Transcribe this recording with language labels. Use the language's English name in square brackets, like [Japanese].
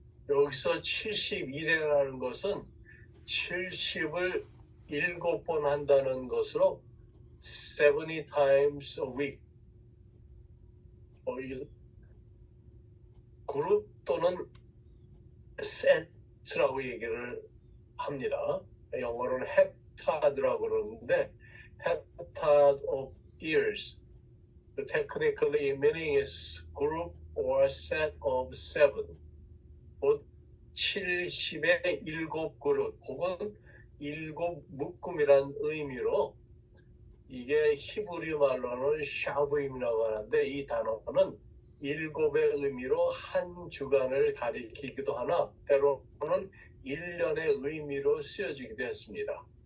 [Korean] 여기서 71회라는 것은 70을 7번 한다는 것으로 [English] 70 times a week. [Korean] 그룹 또는 set라고 얘기를 합니다. 영어로는 heptad라고 그러는데 [English] heptad of years. Technically meaning is group or set of 7. [Korean] 곧 70의 7그룹 혹은 7묶음이란 의미로 이게 히브리 말로는 샤브임이라고 하는데 이 단어는 7의 의미로 한 주간을 가리키기도 하나 때로는 1년의 의미로 쓰여지기도 했습니다.